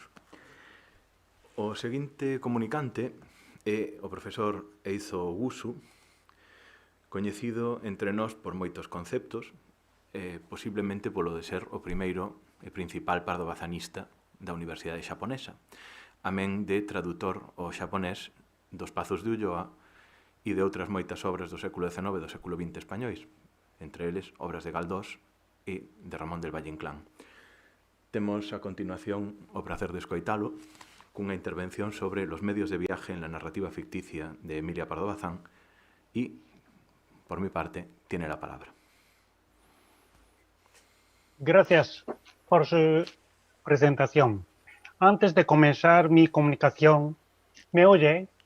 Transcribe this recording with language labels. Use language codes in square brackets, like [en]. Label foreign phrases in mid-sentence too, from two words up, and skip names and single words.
[gl] O seguinte comunicante é o profesor Eizo Ogusu, coñecido entre nós por moitos conceptos, posiblemente polo de ser o primeiro e principal pardobazanista da Universidade Xaponesa, amén de tradutor ao xaponés dos Pazos de Ulloa e de outras moitas obras do século XIX e do século XX españois, entre eles obras de Galdós e de Ramón del Valle Inclán. Temos a continuación o placer de escoitalo cunha intervención sobre [es] los medios de viaje en la narrativa ficticia de Emilia Pardo Bazán y, por mi parte, tiene la palabra. Gracias por su presentación. Antes de comenzar mi comunicación, ¿me oye?